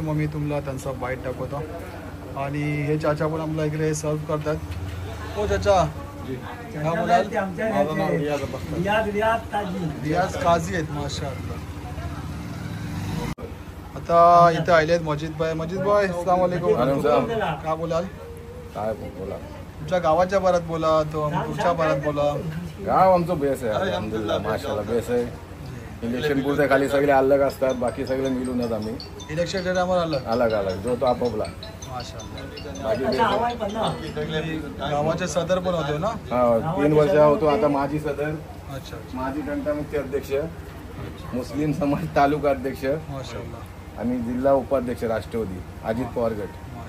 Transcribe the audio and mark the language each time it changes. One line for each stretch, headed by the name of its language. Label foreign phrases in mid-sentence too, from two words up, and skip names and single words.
Marathi: मग मी तुम्हाला त्यांचा बाईट दाखवतो। आणि हे चाचा पण आम्हाला इकडे सर्व करतात। हो चाचा, रियाज काझी आहेत माशाअल्लाह। आता इथे आले आहेत मजीदभाई।
Arabic: السلام عليكم.
Marathi: काय बोलाल? काय बोला, तुमच्या गावाच्या बारात बोला, तो तुमच्या बारात बोला। गाव आमचं बेस आहे,
Arabic: الحمد لله ما شاء الله
Marathi: बेस आहे। इलेक्शन पुरते खाली सगळे अलग असतात, बाकी सगळे मिळूनच आम्ही इलेक्शन टायमाला अलग अलग जो तो आपापला। गावाचे सदर पण होते ना? हा, 3 वर्ष होतो आता माजी सदर। अच्छा। माजी तंटामुक्ती अध्यक्ष, मुस्लिम समाज तालुका अध्यक्ष माशाअल्लाह, आणि जिल्हा उपाध्यक्ष राष्ट्रवादी अजित पवार गट।